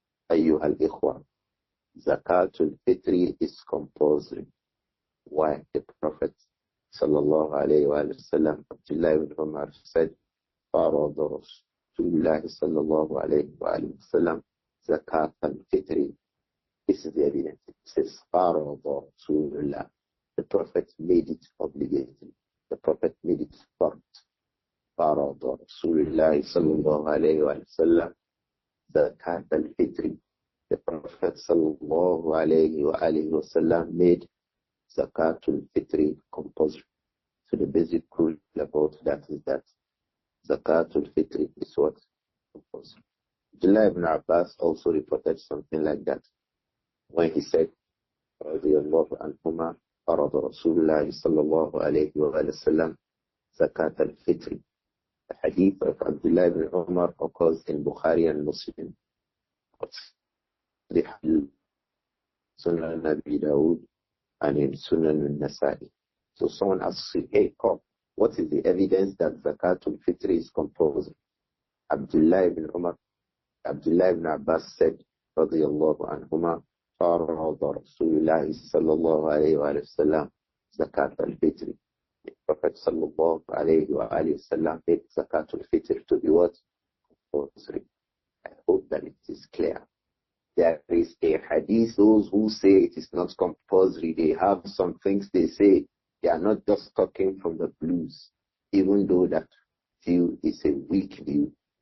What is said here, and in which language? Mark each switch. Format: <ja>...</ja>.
<en>Ayyuha al-Ikhwa, Zakat al-Fitr is compulsory. Why? The Prophet sallallahu alayhi wa sallam, Abdullah ibn Umar said,</en> <ar>فَرَضَ رَسُولُ اللَّهِ</ar> <en>sallallahu alayhi wa sallam Zakat al-Fitr. This is the evidence. It says,</en> <ar>فَرَضَ رَسُولُ اللَّهِ.</ar> <en>The Prophet made it obligatory. The Prophet made it fard.</en> <ar>فَرَضَ رَسُولُ اللَّهِ sallallahu alayhi wa sallam Zakat al-Fitr.</ar> <en>The Prophet sallallahu alayhi wa sallam made Zakat al-Fitr compulsory. So the basic rule about that is that Zakat al-Fitr is what? Compulsory. Abdullah ibn Abbas also reported something like that when he said,</en> <ar>رضي الله عنهما فرض رسول الله صلى الله عليه وسلم زكاة الفطر.</ar> <en>The hadith of Abdullah ibn Umar occurs in Bukhari and Muslim. The Sunan Abi Dawud and in Sunan Nasā'ī. So someone asks you, hey, come, what is the evidence that Zakat al-Fitr is compulsory? Abdullah ibn Abbas said,</en> <ar>رضي الله عنهما فرض رسول الله صلى الله عليه وسلم زكاة الفطر.</ar> <en>The Prophet</en> <ar>صلى الله عليه وسلم</ar> <en>made Zakat al-Fitr to be what? Compulsory. I hope that it is clear. There is a hadith, those who say it is not compulsory, they have some things they say. They are not just talking from the blues, even though that view is a weak view.</en>